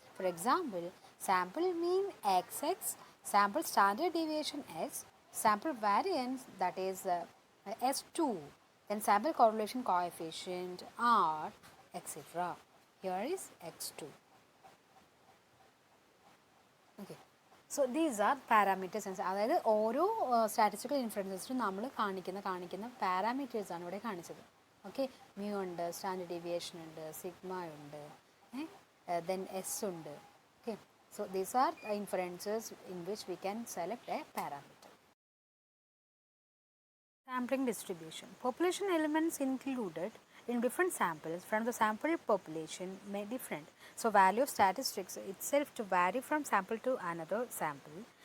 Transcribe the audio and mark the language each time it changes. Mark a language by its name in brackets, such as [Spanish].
[English] For example, sample mean xx, sample standard deviation x, sample variance, that is S2, then sample correlation coefficient R, etc. Here is x2. Okay. So these are parameters. [Malayalam] അതായത് ഓരോ statistical ഇൻഫറൻസസിലും നമ്മൾ കാണിക്കുന്ന parameters ആണ് ഇവിടെ കാണിച്ചത്. Okay, mu ഉണ്ട്, standard deviation ഉണ്ട്, sigma ഉണ്ട്, ദെൻ എസ് ഉണ്ട്. [English] Okay, so these are inferences in which we can select a parameter. Sampling distribution. Population elements included in different samples from the sample population may different. So value of statistics itself to vary from sample to another sample.